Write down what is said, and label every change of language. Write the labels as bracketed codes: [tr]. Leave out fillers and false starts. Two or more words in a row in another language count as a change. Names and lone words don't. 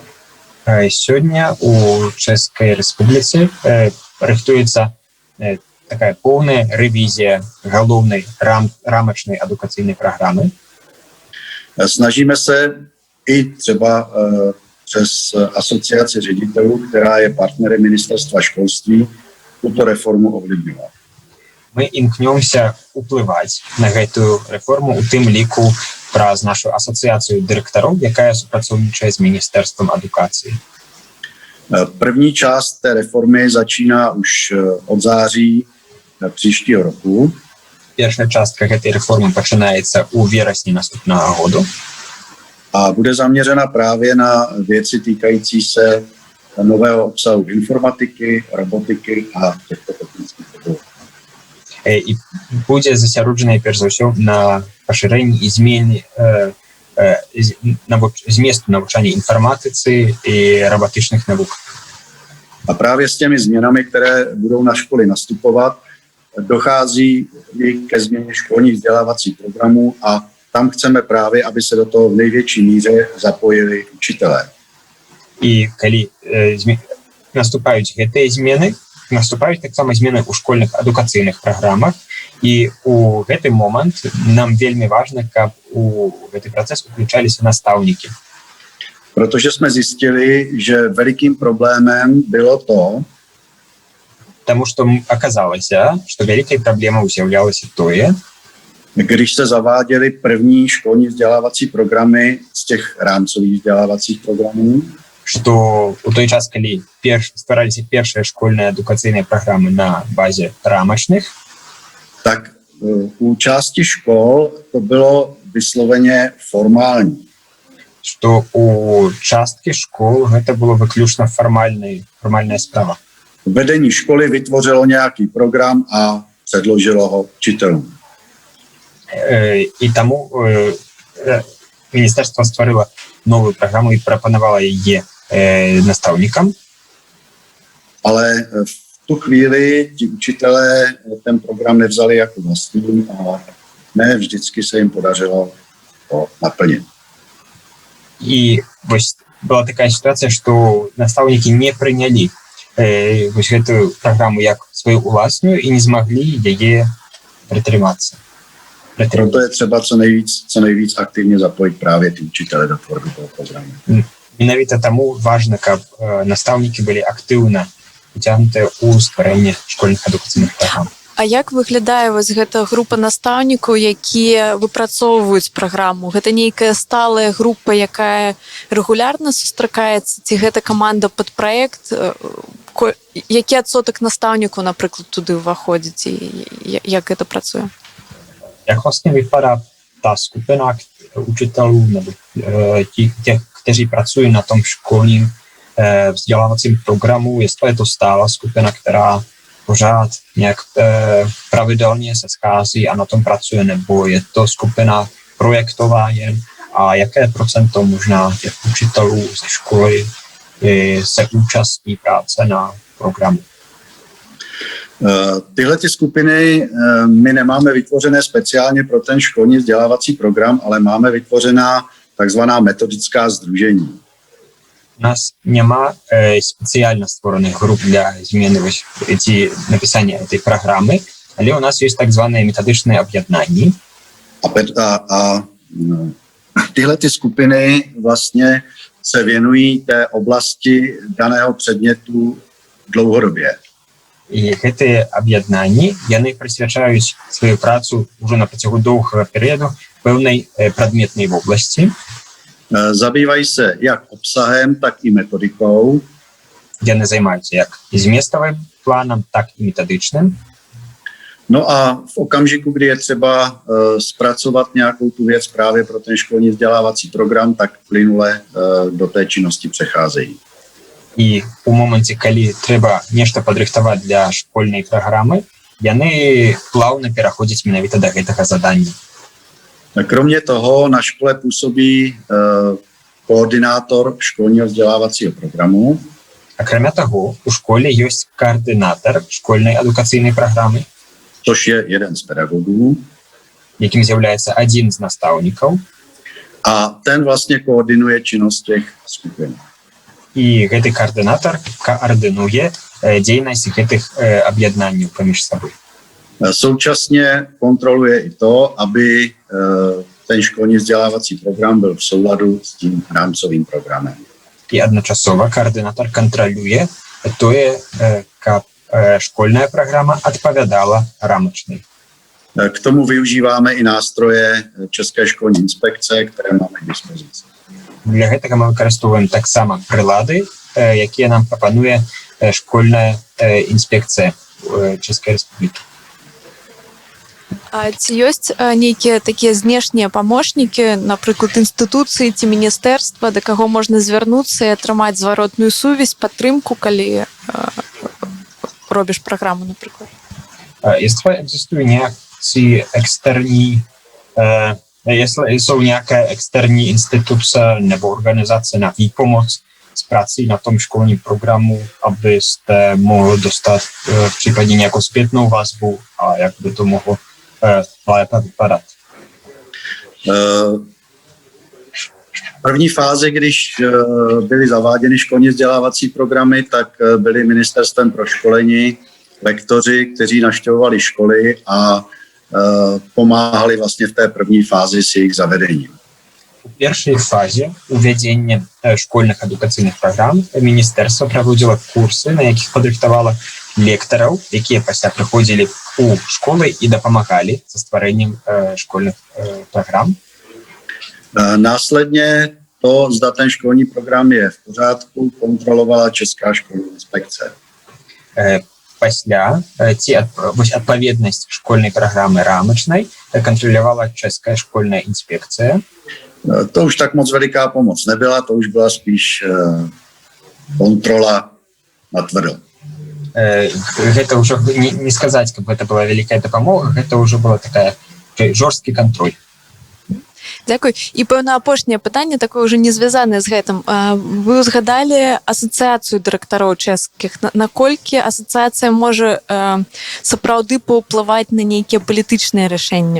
[uk] Сьогодні у České republice рихтується така повна ревізія головної рамочної едукаційної програми. [cs] Snažíme se i třeba přes asociaci ředitelů, která je partnerem ministerstva školství, tuto reformu ovlivňovat. [uk] Ми імкнемося впливати на цю реформу у тим ліку праз нашу асоціацію директорів, яка співпрацює з Міністерством едукації. [cs] První část té reformy začíná už od září příštího roku. [uk] Перша частка цієї реформи починається у вересні наступного року. [cs] A bude zaměřena právě na věci týkající se nového obsahu informatiky, robotiky a těchto technických oborů. [uk] І буде засяроджена, перш за все, на поширенні і зміні змісту навчання інформатиці і роботичних наук. [cs] A právě s těmi změnami, které budou na školy nastupovat, dochází i ke změně školních vzdělávacích programů a tam chceme právě, aby se do toho v největší míře zapojili učitelé. [uk] І коли наступають ці зміни, наступають так само зміни у школьних адукаційних програмах, і у цей момент нам вельми важливо, щоб у цей процес включалися наставники. [cs] Protože jsme zjistili, že velikým problémem bylo to, [uk] Тому що оказалося, що великою проблемою з'являлося тое, [cs] když se zaváděly první školní vzdělávací programy z těch rámcových vzdělávacích programů, [be] што у той час, калі ствараліся першыя школьныя адукацыйныя праграмы на базе рамачных, [cs] tak u části škol to bylo vysloveně formální. [be] што у часткі школ гэта было выключна формальная справа. [cs] Vedení školy vytvořilo nějaký program a předložilo ho učitelům. [be] І таму міністэрства стварыла новую праграму і прапанавала яе наставникам. [cs] Ale v tu chvíli ti učitelé ten program nevzali jako vlastní a ne vždycky se jim podařilo to naplnit. [be] І вось была такая ситуація, што настаўнікі не прынялі вось гэтую праграму як сваю уласную і не змаглі яе прытрымацца. [cs] Proto je třeba co nejvíc aktivně zapojit právě ty učitele do tvorby toho programu. [be] Менавіта таму важна, каб настаўнікі былі актыўна уцягнутыя ў стварэнне школьных адукацыйных праграм. А як выглядае вось гэта група настаўнікаў, якія выпрацоўваюць праграму? Гэта нейкая сталая група, якая рэгулярна сустракаецца, ці гэта каманда пад праект? Які адсотак настаўнікаў, напрыклад, туды ўваходзіць і як гэта pracuje? [cs] Jak vlastně vypadá ta skupina učitelů nebo těch, kteří pracují na tom školním vzdělávacím programu, jestli je to stála skupina, která pořád nějak pravidelně se schází a na tom pracuje, nebo je to skupina projektová jen a jaké procento možná těch učitelů ze školy se účastní práce na programu? Tyhle ty skupiny my nemáme vytvořené speciálně pro ten školní vzdělávací program, ale máme vytvořená takzvaná metodická sdružení. [uk] У нас нема спеціально створених груп для зміни написання цієї програми, але у нас є так зване методичне об'єднання. [cs] A tyhle ty skupiny vlastně se věnují té oblasti daného předmětu dlouhodobě. [uk] І ці об'єднання, вони присвячають свою працю вже на протягу довгого періоду певній предметній області. [cs] Zabývají se jak obsahem, tak i metodikou. [uk] Вони займаються як і змістовим планом, так і методичним. [cs] No a v okamžiku, kdy je třeba zpracovat nějakou tu věc právě pro ten školní vzdělávací program, tak plynule do té činnosti přecházejí. [be] І у моменті, коли треба нешта падрыхтаваць для школьнай праграмы, яны плавно пераходзяць менавіта до гэтага задання. [cs] Kromě toho na škole působí koordinátor školního vzdělávacího programu. [be] Акрамя таго, у школе ёсць координатор школьнай адукацыйнай праграмы, [cs] Což je jeden z pedagogů. [be] якім з'яўляецца адзін з настаўнікаў. [cs] A ten vlastně koordinuje činnost těch skupin. [be] І гэты координатор координуе дзейнасць гэтых аб'яднанняў паміж сабой. [cs] Současně kontroluje i to, aby ten školní vzdělávací program byl v souladu s tím rámcovým programem. [be] І адначасова координатор кантралюе тое, каб школьная праграма адпавядала рамачнай. [cs] K tomu využíváme i nástroje České školní inspekce, které máme k dispozici. [be] Для гэтага мы выкарыстоўваем таксама прылады, якія нам прапануе школьная інспекцыя Чэшскай Рэспублікі. А ці ёсць нейкія такія знешнія памочнікі, напрыклад, інстытуцыі ці міністэрства, да каго можна звярнуцца і атрымаць зваротную сувязь, падтрымку, калі робіш праграму, напрыклад? [cs] Jestli existují nějaký externí, jestli jsou nějaké externí instituce nebo organizace na výpomoc s prací na tom školním programu, abyste mohli dostat v případě nějakou zpětnou vazbu a jak by to mohlo lépe vypadat? V první fázi, když byly zaváděny školní vzdělávací programy, tak byli ministerstvem pro školení lektoři, kteří navštěvovali školy a pomáhali vlastně v té první fázi s jejich zavedením. [be] У першай фазе увядзення школьных адукацыйных праграм міністэрства праводзіла курсы, на якіх падрыхтавала лектараў, якія пасля прыходзілі у школы і дапамагалі са стварэннем школьных программ. [cs] Následně to, zda ten školní program je v pořádku, kontrolovala Česká školní inspekce. [be] Пасля ці адпаведнасць школьнай праграмы рамачнай кантралявала Чэшская школьная інспекцыя. [cs] To už tak moc veliká pomoc nebyla, to už byla spíš kontrola natvrdo. [be] Гэта ўжо не сказаць, каб гэта была вялікая дапамога, гэта ўжо была такая жорсткі кантроль. Дзякуй. І пэўна апошняе пытанне такое ўжо не звязанае з гэтым. Вы ўзгадалі асацыяцыю дырэктароў чэшскіх. Наколькі асацыяцыя можа сапраўды паўплываць на нейкія палітычныя рашэнні?